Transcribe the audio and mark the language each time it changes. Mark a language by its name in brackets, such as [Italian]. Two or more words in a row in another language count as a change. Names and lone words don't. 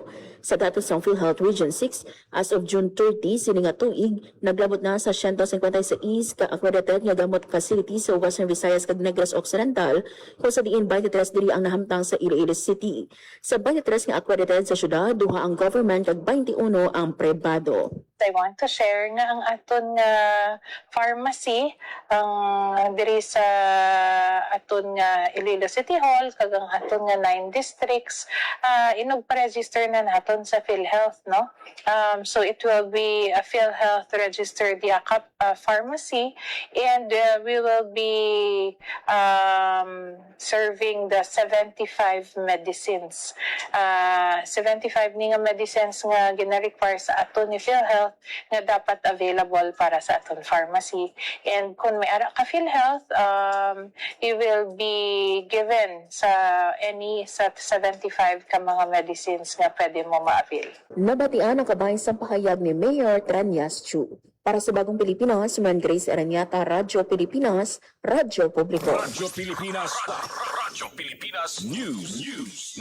[Hiligaynon] Sa datos ng PhilHealth Region 6, [English] as of June 30, [Hiligaynon] sini nga tuig, naglabot na sa 156 ka accredited nga gamot facility sa Western Visayas kag Negros Occidental kung sa diin 23 diri ang nahamtang sa Iloilo City. Sa 23 nga accredited sa syudad, duha ang government kag 21 ang pribado. [English] I want to share [Hiligaynon] nga ang aton nga pharmacy ang diri sa aton nga Iloilo City Hall kag ang aton nga 9 districts inugpa-register na naton sa PhilHealth, no. [English] So it will be a PhilHealth registered yakap pharmacy, and we will be serving the 75 medicines. [Hiligaynon] 75 ni nga medicines nga gina-require sa aton ni PhilHealth nga dapat available para sa aton pharmacy. And kung may ara ka PhilHealth, [English] you will be given [Hiligaynon] sa any sa 75 ka mga medicines nga pwede mo ma-avail. Nabatian ang kabahin sa pahayag ni Mayor Tranyas Chu. [Filipino] Para sa Bagong Pilipinas, Man Grace Aranyata, Radyo Pilipinas, Radyo Publiko. Radyo Pilipinas. Radyo Pilipinas News.